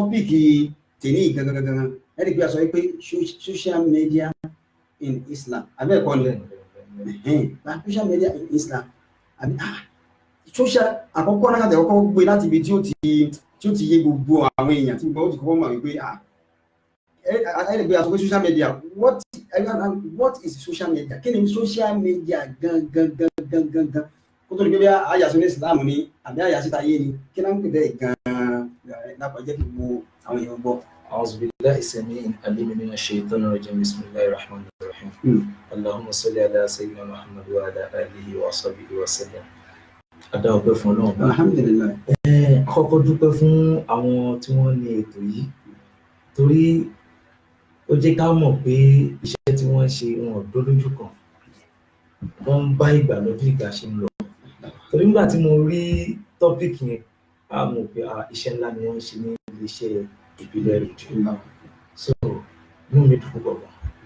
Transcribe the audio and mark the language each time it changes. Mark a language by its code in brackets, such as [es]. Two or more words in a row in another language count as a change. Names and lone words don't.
[yo] tọ́pìkì tèní gangan ẹ̀rí pé a sọ pé [en] social media in Islam [yo] abẹ́ẹ̀kọ́ ni [en] social media in Islam [yo] àbí social àkọ́kọ́ náà tẹ̀ kọ́kọ́ gbé láti ibi tí ó ti yé gbogbo àwọn èèyàn tí gbogbo ó ti kọ́kọ́ mọ̀ wípé ẹ̀rí pé a sọ pé [en] social media what is social media [yo] kí ni social media gangan kó tó di pé bí àyàsó ní Islam ni àbí àyàsó táyé ni kí náà ń pè bẹ́ẹ̀ gan-an lápá jẹ́ kí gbogbo àwọn èèyàn gbọ́. [ar] أعوذ بالله السميع العليم من الشيطان الرجيم بسم الله الرحمن الرحيم اللهم صل على سيدنا محمد وعلى آله وصحبه وسلم. [yo] Adá ọpẹ́ fún Ọlọ́run. Alhamdulillah. Àkọ́kọ́ dúpẹ́ fún àwọn tí wọ́n ní ètò yìí torí ó jẹ́ ká mọ̀ pé iṣẹ́ tí wọ́n ń ṣe wọn ò dó lójú kan wọ́n ń bá ìgbà lọ bí ìgbà ṣe ń lọ torí nígbà tí mo rí tọ́pìkì yẹn a mọ̀ pé iṣẹ́ ńlá ni wọ́n ń ṣe ní iléeṣẹ́ ìbílẹ̀ rédíò so inú mi dùn púpọ̀ gan.